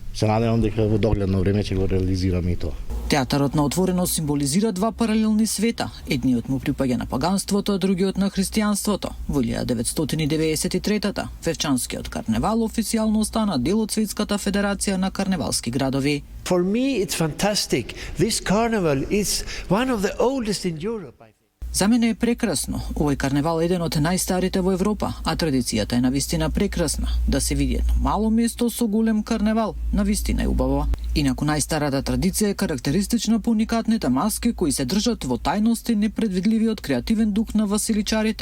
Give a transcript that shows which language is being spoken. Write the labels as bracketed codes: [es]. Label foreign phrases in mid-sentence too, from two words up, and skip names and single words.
[mk] Се надевам дека во догледно време ќе го реализираме и тоа. Театарот на отворено символизира два паралелни света. Едниот му припаѓа на паганството, а другиот на христијанството. Во 1993-та Вевчанскиот карневал официјално стана дел од Светската федерација на карневалски градови. [en] For me it's fantastic. This carnival is one of the oldest in Europe. [mk] За мене е прекрасно. Овој карневал е еден од најстарите во Европа, а традицијата е навистина прекрасна. Да се види едно мало место со голем карневал, навистина е убаво. Инаку најстарата традиција е карактеристична по уникатните маски кои се држат во тајност и непредвидливиот креативен дух на василичарите.